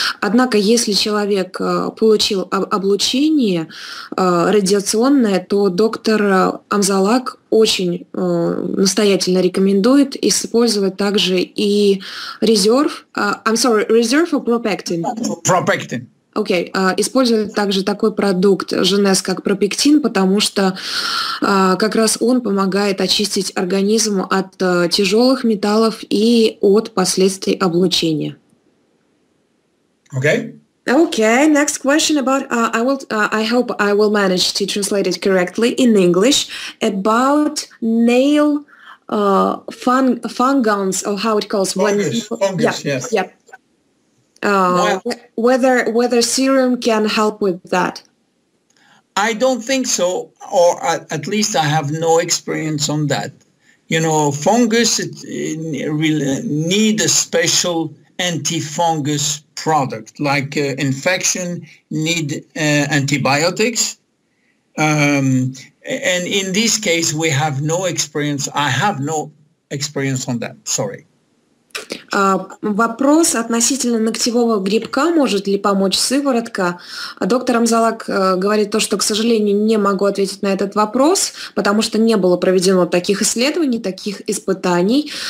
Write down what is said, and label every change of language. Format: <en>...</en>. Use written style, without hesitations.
<ru>Однако, если человек получил облучение радиационное, то доктор Амзалак очень настоятельно рекомендует использовать также и резерв, резерв</ru> <en>or</en> <ru>пропектин?</ru> <en>Propectin.</en> <ru>Окей. Используют также такой продукт Jeuness, как пропектин, потому что как раз он помогает очистить организм от тяжелых металлов и от последствий облучения.</ru> <en>Okay. Okay, next question about, I hope I will manage to translate it correctly in English, about nail fungans, or how it calls. Fungus, yes. Yeah. Whether serum can help with that? I don't think so, or at least I have no experience on that. You know, fungus really need a special anti-fungus product, like infection need antibiotics. And in this case, we have no experience. I have no experience on that. Sorry.</en> <ru>Вопрос относительно ногтевого грибка, может ли помочь сыворотка. Доктор Амзалак говорит то, что, к сожалению, не могу ответить на этот вопрос, потому что не было проведено таких исследований, таких испытаний,</ru>